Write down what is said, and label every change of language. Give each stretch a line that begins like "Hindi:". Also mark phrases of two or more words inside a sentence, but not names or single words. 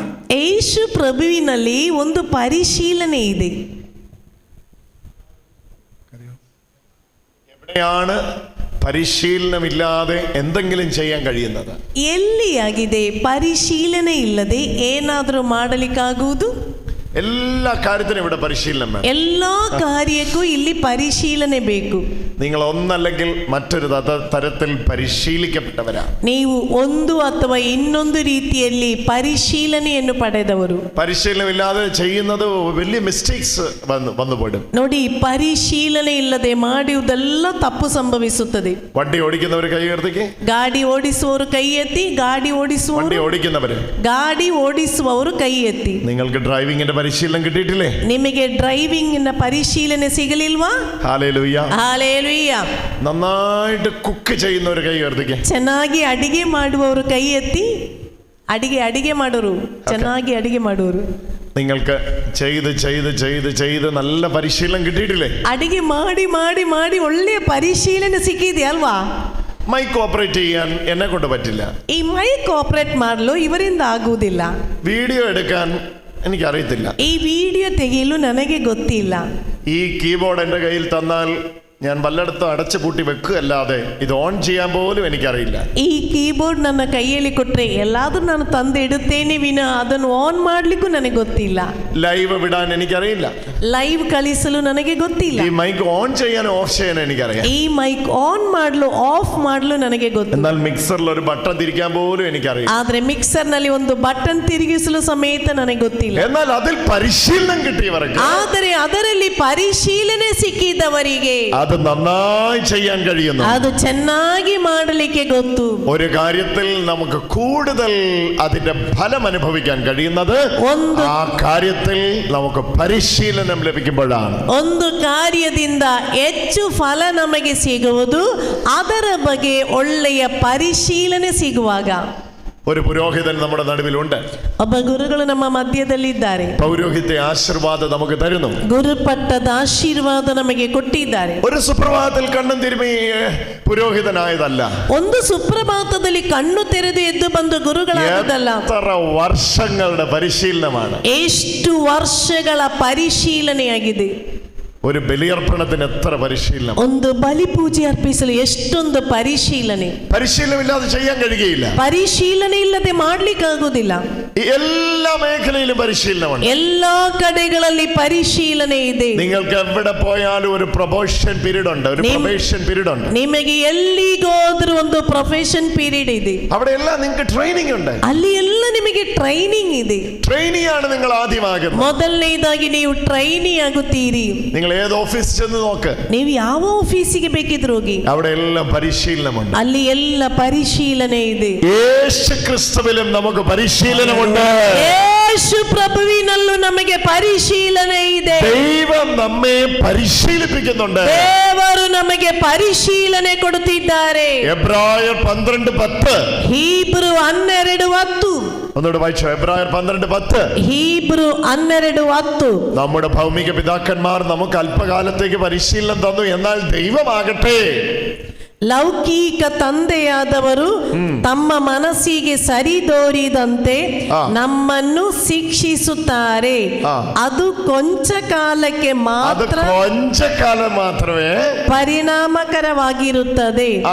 Kannada: ಯೇಸು ಪ್ರಭುವಿನಲ್ಲಿ ಒಂದು ಪರಿಶೀಲನೆ ಇದೆ.
Malayalam: എവിടെയാണ് പരിശീലനമില്ലാതെ എന്തെങ്കിലും ചെയ്യാൻ കഴിയുന്നത്?
Kannada: ಎಲ್ಲಿಯಾಗಿದೆ ಪರಿಶೀಲನೆ ಇಲ್ಲದೆ ಏನಾದರೂ ಮಾಡಲಿಕ್ಕಾಗುವುದು?
Malayalam: എല്ലാ കാര്യത്തിനും ഇവിടെ പരിശീലനം വേണം.
Kannada: ಎಲ್ಲಾ ಕಾರ್ಯಕ್ಕೂ ಇಲ್ಲಿ ಪರಿಶೀಲನೆ ಬೇಕು.
Malayalam: നിങ്ങൾ ഒന്നല്ലെങ്കിൽ മറ്റൊരു തരത്തിൽ പരിശീലിക്കപ്പെട്ടവരാണ്.
Kannada: ನೀವು ಒಂದು ಅಥವಾ ಇನ್ನೊಂದು ರೀತಿಯಲ್ಲಿ ಪರಿಶೀಲನೆಯನ್ನು ಪಡೆದವರು.
Malayalam: പരിശീലനമില്ലാതെ ചെയ്യുന്നത് വലിയ മിസ്റ്റേക്സ് വന്നുപോടും.
Kannada: ನೋಡಿ, ಪರಿಶೀಲನೆ ಇಲ್ಲದೆ ಮಾಡುವುದೆಲ್ಲ ತಪ್ಪು ಸಂಭವಿಸುತ್ತದೆ.
Malayalam: വണ്ടി ഓടിക്കുന്നവർ കൈ ഉയർത്തിക്ക്.
Kannada: ಗಾಡಿ ಓಡಿಸುವವರು ಕೈ ಎತ್ತಿ. ಗಾಡಿ ಓಡಿಸುವವರು ಕೈ ಎತ್ತಿ.
Malayalam: നിങ്ങൾക്ക് ഡ്രൈവിംഗിന്റെ പരിശീലനം കിട്ടിയിട്ടില്ലേ?
Kannada: ನಿಮಗೆ ಡ್ರೈವಿಂಗಿನ ಪರಿಶೀಲನೆ ಸಿಗಲಿಲ್ವಾ?
Malayalam: ഹല്ലേലൂയ,
Kannada: ಹಲ್ಲೆಲೂಯ.
Malayalam: നന്നായിട്ട് കുക്ക് ചെയ്യുന്നവർ കൈ ഉയർത്തിക്ക്.
Kannada: ಚೆನ್ನಾಗಿ ಅಡಿಗೆ ಮಾಡುವವರು ಕೈ ಎತ್ತಿ. ಅಡಿಗೆ ಮಾಡೋರು, ಚೆನ್ನಾಗಿ ಅಡಿಗೆ ಮಾಡೋರು.
Malayalam: നിങ്ങൾക്ക് ചെയ്ത് നല്ല പരിശീലനം കിട്ടിയിട്ടില്ലേ?
Kannada: ಅಡಿಗೆ ಮಾಡಿ ಮಾಡಿ ಮಾಡಿ ಒಳ್ಳೆಯ ಪರಿಶೀಲನೆ ಸಿಕ್ಕಿದೆ ಅಲ್ವಾ?
English: mic operate
Malayalam: ചെയ്യാൻ എന്നെ കൊണ്ട് പറ്റില്ല.
Kannada: ಈ
English: mic operate
Kannada: ಮಾಡಲು ಇವರಿಂದ ಆಗುವುದಿಲ್ಲ.
Malayalam: വീഡിയോ എടുക്കാൻ എനിക്കറിയത്തില്ല.
Kannada: ಈ ವಿಡಿಯೋ ತೆಗೆಯಲು ನನಗೆ ಗೊತ್ತಿಲ್ಲ.
Malayalam: ഈ കീബോർഡ് എൻ്റെ കയ്യിൽ തന്നാൽ ഞാൻ വല്ലയിടത്തും അടച്ചു പൂട്ടി വെക്കുകയല്ലാതെ ഇത് ഓൺ ചെയ്യാൻ പോലും എനിക്കറിയില്ല.
Kannada: ಈ ಕೀಬೋರ್ಡ್ ನನ್ನ ಕೈಯಲ್ಲಿ ಕೊಟ್ರೆ ಎಲ್ಲಾದ್ರೂ ನಾನು ತಂದು ಇಡುತ್ತೇನೆ ವಿನ ಅದನ್ನು ಆನ್ ಮಾಡ್ಲಿಕ್ಕೂ ನನಗೆ ಗೊತ್ತಿಲ್ಲ.
Malayalam: ലൈവ് വിടാൻ എനിക്കറിയില്ല.
Kannada: ಲೈವ್ ಕಳಿಸಲು ನನಗೆ ಗೊತ್ತಿಲ್ಲ.
Malayalam: ഈ
English: mic on
Malayalam: ചെയ്യാൻ ഓഫ് ചെയ്യാൻ എനിക്കറിയാം.
Kannada: ಈ
English: mic on
Kannada: ಮಾಡಲು ಆಫ್ ಮಾಡಲು ನನಗೆ ಗೊತ್ತು.
Malayalam: എന്നാൽ മിക്സറിൽ ഒരു ബട്ടൺ തിരിക്കാൻ പോലും എനിക്കറിയില്ല.
Kannada: ಆದ್ರೆ ಮಿಕ್ಸರ್ ನಲ್ಲಿ ಒಂದು ಬಟನ್ ತಿರುಗಿಸಲು ಸಮೇತ ನನಗೆ ಗೊತ್ತಿಲ್ಲ.
Malayalam: എന്നാൽ അതിൽ പരിശീലനം കിട്ടിയവർക്ക്,
Kannada: ಆದರೆ ಅದರಲ್ಲಿ ಪರಿಶೀಲನೆ ಸಿಕ್ಕಿದವರಿಗೆ
Malayalam: അത് നന്നായി ചെയ്യാൻ കഴിയുന്നു.
Kannada: ಅದು ಚೆನ್ನಾಗಿ ಮಾಡಲಿಕ್ಕೆ ಗೊತ್ತು.
Malayalam: ഒരു കാര്യത്തിൽ നമുക്ക് കൂടുതൽ അതിന്റെ ഫലം അനുഭവിക്കാൻ കഴിയുന്നത് ആ കാര്യത്തിൽ നമുക്ക് പരിശീലനം ലഭിക്കുമ്പോഴാണ്.
Kannada: ಒಂದು ಕಾರ್ಯದಿಂದ ಹೆಚ್ಚು ಫಲ ನಮಗೆ ಸಿಗುವುದು ಅದರ ಬಗ್ಗೆ ಒಳ್ಳೆಯ ಪರಿಶೀಲನೆ ಸಿಗುವಾಗ.
Malayalam: ഒരു പുരോഹിതൻ നമ്മുടെ നടുവിലുണ്ട്.
Kannada: ಒಬ್ಬ ಗುರುಗಳು ನಮ್ಮ ಮಧ್ಯದಲ್ಲಿದ್ದಾರೆ.
Malayalam: പൗരോഹിത്യ ആശീർവാദം നമുക്ക് തരുന്നു.
Kannada: ಗುರುಪಟ್ಟದ ಆಶೀರ್ವಾದ ನಮಗೆ ಕೊಟ್ಟಿದ್ದಾರೆ.
Malayalam: ഒരു സുപ്രഭാതത്തിൽ കണ്ണും തിരുമി പുരോഹിതനായതല്ല.
Kannada: ಒಂದು ಸುಪ್ರಭಾತದಲ್ಲಿ ಕಣ್ಣು ತೆರೆದು ಎದ್ದು ಬಂದು ಗುರುಗಳಾದಲ್ಲ.
Malayalam: എത്ര വർഷങ്ങളുടെ പരിശീലനമാണ്.
Kannada: ಎಷ್ಟು ವರ್ಷಗಳ ಪರಿಶೀಲನೆಯಾಗಿದೆ.
Malayalam: ഒരു ബലിയർപ്പണത്തിന് എത്ര പരിശീലനം.
Kannada: ಒಂದು ಬಲಿ ಪೂಜೆ ಅರ್ಪಿಸಲು ಎಷ್ಟೊಂದು ಪರಿಶೀಲನೆ.
Malayalam: പരിശീലനമില്ലാതെ ചെയ്യാൻ കഴിയുകയില്ല.
Kannada: ಪರಿಶೀಲನೆ ಇಲ್ಲದೆ ಮಾಡ್ಲಿಕ್ಕಾಗುವುದಿಲ್ಲ.
Malayalam: എല്ലാ മേഖലയിലും പരിശീലനമുണ്ട്.
Kannada: ಎಲ್ಲಾ ಕಡೆಗಳಲ್ಲಿ ಪರಿಶೀಲನೆ ಇದೆ.
Malayalam: നിങ്ങൾക്ക് എവിടെ പോയാലും ഒരു
English: probation period
Malayalam: ഉണ്ട്, ഒരു
English: probation period
Malayalam: ഉണ്ട്.
Kannada: ನಿಮಗೆ ಎಲ್ಲಿಗೋದ್ರೂ ಒಂದು
English: profession period
Kannada: ಇದೆ.
Malayalam: അവിടെ എല്ലാം നിങ്ങൾക്ക് ട്രെയിനിങ് ഉണ്ട്.
Kannada: ಅಲ್ಲಿ ಎಲ್ಲ ನಿಮಗೆ ಟ್ರೈನಿಂಗ್ ಇದೆ.
Malayalam: ട്രെയിനിയാണ് നിങ്ങൾ ആദ്യമാകുന്നത്.
Kannada: ಮೊದಲನೇದಾಗಿ ನೀವು ಟ್ರೈನಿ ಆಗುತ್ತೀರಿ.
Malayalam: നിങ്ങൾ ഏത് ഓഫീസിൽ ചെന്ന് നോക്ക്,
Kannada: ನೀವು ಯಾವ ಆಫೀಸಿಗೆ ಬೇಕಿದ್ರು ಹೋಗಿ,
Malayalam: അവിടെ എല്ലാം പരിശീലനമുണ്ട്.
Kannada: ಅಲ್ಲಿ ಎಲ್ಲ ಪರಿಶೀಲನೆ ಇದೆ.
Malayalam: യേശു ക്രിസ്തുവിലും നമുക്ക് പരിശീലനമുണ്ട്.
Kannada: ಯೇಸು ಪ್ರಭುವಿನಲ್ಲೂ ನಮಗೆ ಪರಿಶೀಲನೆ ಇದೆ.
Malayalam: ദൈവം നമ്മെ പരിശീലിപ്പിക്കുന്നുണ്ട്.
Kannada: ದೇವರು ನಮಗೆ ಪರಿಶೀಲನೆ ಕೊಡುತ್ತಿದ್ದಾರೆ.
Malayalam: എബ്രായർ 12:10.
Kannada: ಹೀಬ್ರು 12:10.
Malayalam: ഒന്നുകൂടെ വായിച്ചോ. എബ്രായർ 12:10.
Kannada: ഹീബ്രു 12:10.
Malayalam: നമ്മുടെ ഭൗമിക പിതാക്കന്മാർ നമുക്ക് അല്പകാലത്തേക്ക് പരിശീലനം തന്നു, എന്നാൽ ദൈവമാകട്ടെ
Kannada: ಲೌಕಿಕ ತಂದೆಯಾದವರು ತಮ್ಮ ಮನಸ್ಸಿಗೆ ಸರಿದೋರಿದಂತೆ ನಮ್ಮನ್ನು ಶಿಕ್ಷಿಸುತ್ತಾರೆ. ಅದು ಕೊಂಚ ಕಾಲಕ್ಕೆ ಮಾತ್ರ,
Malayalam: മാത്രമേ
Kannada: ಪರಿಣಾಮಕರವಾಗಿರುತ್ತದೆ.